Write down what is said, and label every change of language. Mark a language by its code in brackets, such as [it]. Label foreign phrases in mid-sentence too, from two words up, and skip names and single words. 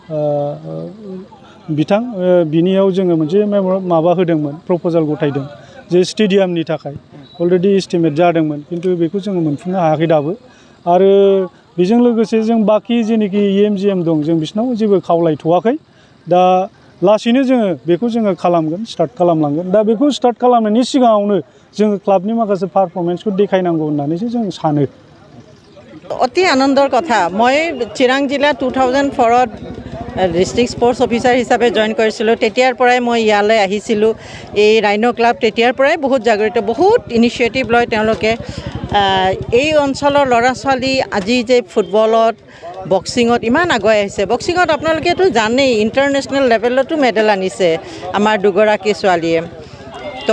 [brx] बिथां बिनियाव जोङो मोनसे माबा होदोंमोन प्रप'जाल गथायदों जे स्टेडियामनि थाखाय [en] already estimate [brx] जादोंमोन खिन्थु बेखौ जोङो मोनफुंनो हायाखै दाबो आरो बेजों लोगोसे जों बाखि जेनाखि EMGM दं जों बिसिनाव जेबो खावलायथ'वाखै दा लासैनो जोङो बेखौ जोङो खालामगोन स्टार्ट खालामलांगोन दा बेखौ स्टार्ट खालामनायनि सिगाङावनो जोङो क्लाबनि माखासे पारफरमेन्सखौ देखायनांगौ होननानैसो जों सानो [as] অতি আনন্দৰ কথা মই চিৰাং জিলা 2004ত [en] district sports officer [as] হিচাপে জইন কৰিছিলোঁ তেতিয়াৰ পৰাই মই ইয়ালৈ আহিছিলোঁ এই ৰাইনো ক্লাব তেতিয়াৰ পৰাই বহুত জাগৰিত বহুত ইনিচিয়েটিভ লয় তেওঁলোকে এই অঞ্চলৰ ল'ৰা ছোৱালী আজি যে ফুটবলত বক্সিঙত ইমান আগুৱাই আহিছে বক্সিঙত আপোনালোকেতো জানেই [en] international level [as] মেডেল আনিছে আমাৰ দুগৰাকী ছোৱালীয়ে তো